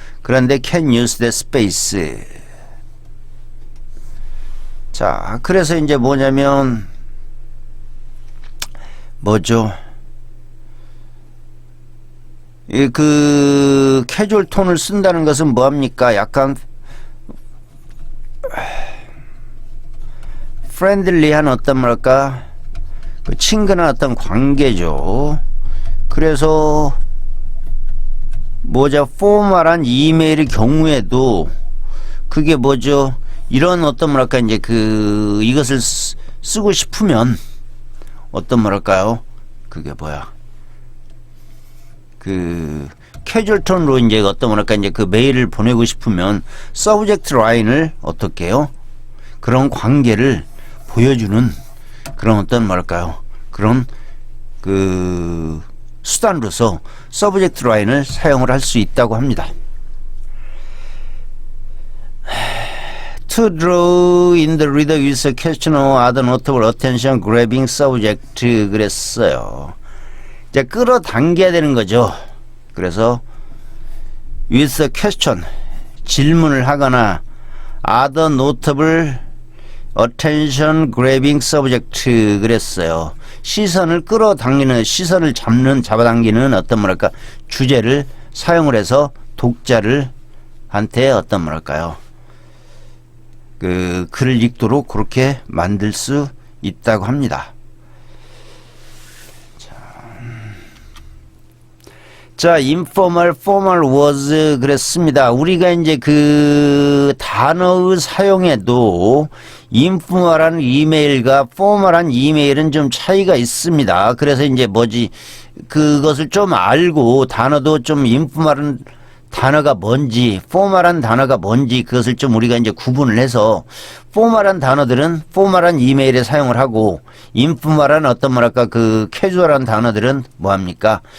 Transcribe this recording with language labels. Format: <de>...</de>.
<ko>그런데</ko> <en>can use that space.</en> <ko>자 그래서 이제 뭐냐면 뭐죠? 그 캐주얼 톤을 쓴다는 것은 뭐합니까? 약간 프렌들리한 어떤 뭐랄까 그 친근한 어떤 관계죠. 그래서 뭐죠? 포멀한 이메일의 경우에도 그게 뭐죠? 이런 어떤 뭐랄까 이제 그 이것을 쓰고 싶으면 어떤 뭐랄까요? 그게 뭐야? 그 캐주얼 톤으로 이제 어떤 뭐랄까 이제 그 메일을 보내고 싶으면 서브젝트 라인을 어떻게 해요? 그런 관계를 보여주는 그런 어떤 뭐랄까요? 그런 그 수단으로서 서브젝트 라인을 사용을 할 수 있다고 합니다.</ko> <en>To draw in the reader with a question or other notable attention grabbing subject</en> <ko>그랬어요. 이제 끌어당겨야 되는 거죠. 그래서</ko> <en>with a question</en> <ko>질문을 하거나</ko> <en>other notable attention grabbing subject</en> <ko>그랬어요. 시선을 끌어당기는 시선을 잡아당기는 어떤 뭐랄까 주제를 사용을 해서 독자를 한테 어떤 뭐랄까요 그 글을 읽도록 그렇게 만들 수 있다고 합니다.</ko> <en>자, informal, formal was</en> <ko>그랬습니다. 우리가 이제 그 단어의 사용에도 인포멀한 이메일과 포멀한 이메일은 좀 차이가 있습니다. 그래서 이제 뭐지 그것을 좀 알고 단어도 좀 인포멀한 단어가 뭔지, 포멀한 단어가 뭔지 그것을 좀 우리가 이제 구분을 해서 포멀한 단어들은 포멀한 이메일에 사용을 하고 인포멀한 어떤 뭐랄까 그 캐주얼한 단어들은 뭐합니까?</ko>